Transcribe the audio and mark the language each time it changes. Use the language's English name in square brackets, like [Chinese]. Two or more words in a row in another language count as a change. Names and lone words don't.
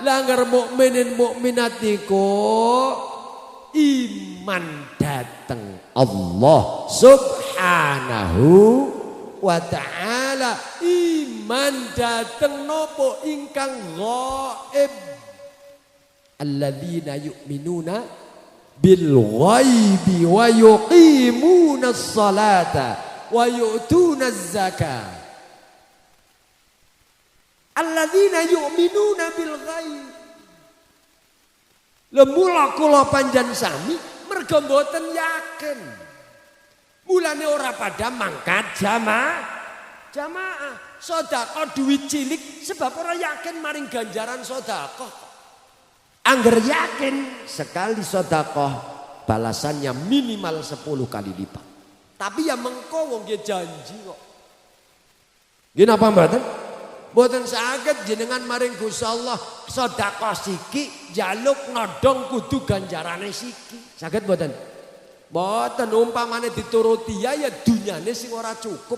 [Javanese] Langgar mukminin mukminat niku iman dateng Allah [Arabic] سبحانه وتعالى. [Javanese] Iman dateng nopo ingkang ghaib. [Arabic] الذين يؤمنون بالغيب ويقيمون الصلاة ويؤتون الزكاة. الذين يؤمنون بالغيب. [Javanese] Lemula kula panjen sami merga mboten yakin. Mulane ora pada mangkat jamaah sedekah duit cilik sebab ora yakin maring ganjaran sedekah. [Indonesian] Angger yakin sekali sedekah balasannya minimal 10 kali lipat. [Javanese] Tapi ya mengko wong nggih janji kok. Nggih napa mboten? Mboten saged jenengan maring Gusti Allah sedekah siki jaluk nodong kudu ganjarane siki. Saged mboten? Mboten umpamane dituruti ya dunyane sing ora cukup.